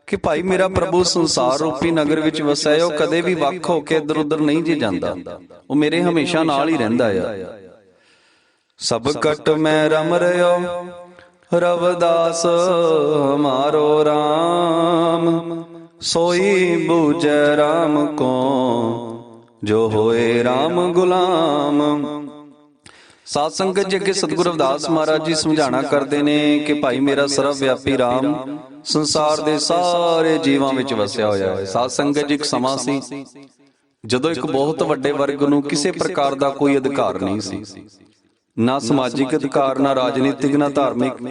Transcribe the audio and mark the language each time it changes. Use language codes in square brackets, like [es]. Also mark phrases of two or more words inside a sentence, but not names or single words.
[pa] ਕਿ ਭਾਈ ਮੇਰਾ ਪ੍ਰਭੂ ਸੰਸਾਰ ਰੂਪੀ ਨਗਰ ਵਿੱਚ ਵਸਿਆ, ਉਹ ਕਦੇ ਵੀ ਵੱਖ ਹੋ ਕੇ ਇੱਧਰ ਉੱਧਰ ਨਹੀਂ ਜੇ ਜਾਂਦਾ, ਉਹ ਮੇਰੇ ਹਮੇਸ਼ਾ ਨਾਲ ਹੀ ਰਹਿੰਦਾ ਆ। [hi] सभ कट मैं रम रिओ रविदास हमारो RAM, सोई बूझै राम को जो होए राम गुलाम। [pa] ਸਾਧ ਸੰਗਤ ਜੀ ਅੱਗੇ ਸਤਿਗੁਰੂ ਰਵਿਦਾਸ ਮਹਾਰਾਜ ਜੀ ਸਮਝਾਣਾ ਕਰਦੇ ਨੇ ਕਿ ਭਾਈ ਮੇਰਾ ਸਰਵ ਵਿਆਪੀ RAM ਸੰਸਾਰ ਦੇ ਸਾਰੇ ਜੀਵਾਂ ਵਿੱਚ ਵਸਿਆ ਹੋਇਆ ਹੈ। ਸਾਧ ਸੰਗਤ ਜੀ ਇੱਕ ਸਮਾਂ ਸੀ ਜਦੋਂ ਇੱਕ ਬਹੁਤ ਵੱਡੇ ਵਰਗ ਨੂੰ ਕਿਸੇ ਪ੍ਰਕਾਰ ਦਾ ਕੋਈ ਅਧਿਕਾਰ ਨਹੀਂ ਸੀ, ਨਾ ਸਮਾਜਿਕ ਅਧਿਕਾਰ, ਨਾ ਰਾਜਨੀਤਿਕ, ਨਾ ਧਾਰਮਿਕ।